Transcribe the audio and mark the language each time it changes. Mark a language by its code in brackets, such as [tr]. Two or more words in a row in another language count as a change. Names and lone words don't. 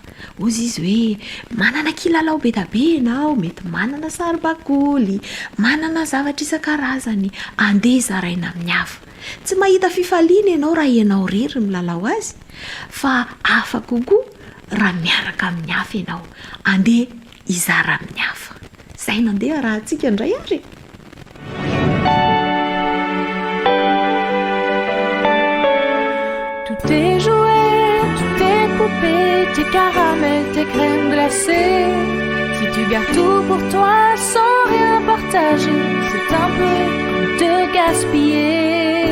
[mg] Ozy izy hoe manana kilalao be da be ianao, mety manana saribakoly, manana zavatra isan-karazany, andeha zaraina amin'ny hafa. Tsy mahita fifaliana ianao raha ianao rery milalao azy, fa hafa kokoa raha miaraka amin'ny hafa ianao, andeha izara amin'ny hafa. izay nandeha raha antsika indray ary [fr] Tous tes jouets, toutes tes poupées, tes caramels, tes crèmes glacées. Si tu gardes tout pour toi sans rien partager, c'est un peu comme te gaspiller.